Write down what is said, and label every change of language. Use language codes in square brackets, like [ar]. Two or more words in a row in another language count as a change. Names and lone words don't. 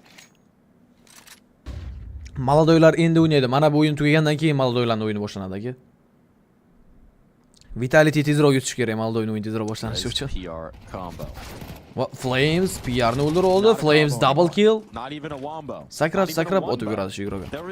[uz] Maladoylar endi o'ynaydi. Mana bu o'yin tugagandan keyin Maladoylarning o'yini boshlanadi aka. Vitality tezroq yutish kerak Maladoyning o'yini tezroq boshlanishi uchun. Flames PRni o'ldirib oldi. [en] Flames double kill. [uz] Sakrab o'tib yuradi shu yuroqqa. [en] There is no bow. No one going on over here. Towson.